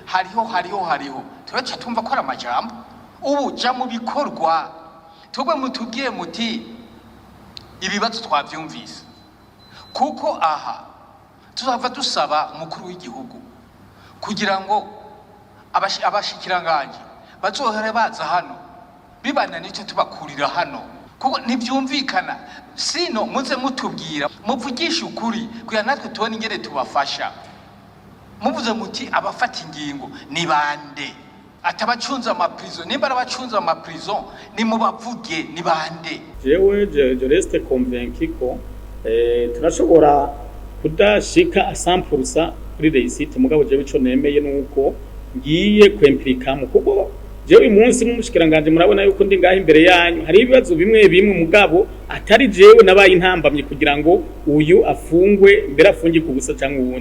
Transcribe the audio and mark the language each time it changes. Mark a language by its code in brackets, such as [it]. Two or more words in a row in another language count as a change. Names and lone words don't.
[rn] hariho turaca tumva ko ari amajambo ubu ja mu bikorwa tugwe mutubwiye muti ibibazo twavyumvise kuko aha tuzava dusaba umukuru w'igihugu kugira ngo abashikiranganje bazohere baza hano bibana n'icyo tubakurira hano kuko ntibyumvikana sino muze mutubwira muvugisha ukuri kugira natwe tubone ingene tubafasha. Muvuze muti abafata ingingo ni bande atabacunza amaprison nimba abacunza amaprison ni mubavuge ni bande. Jewe [fr] je reste convaincu [rn] ko turashobora kudashika 100% kuri réussite mugabo jewe ico nemeye nuko ngiye kwemplika mu kuko jewe umunsi n'umushikiranganje murabona yuko ndi ngaho imbere yanyu hari ibibazo bimwe mugabo atari jewe nabaye intambamye kugira ngo uyu afungwe mbere afungike ubusa cyangwa ubundi.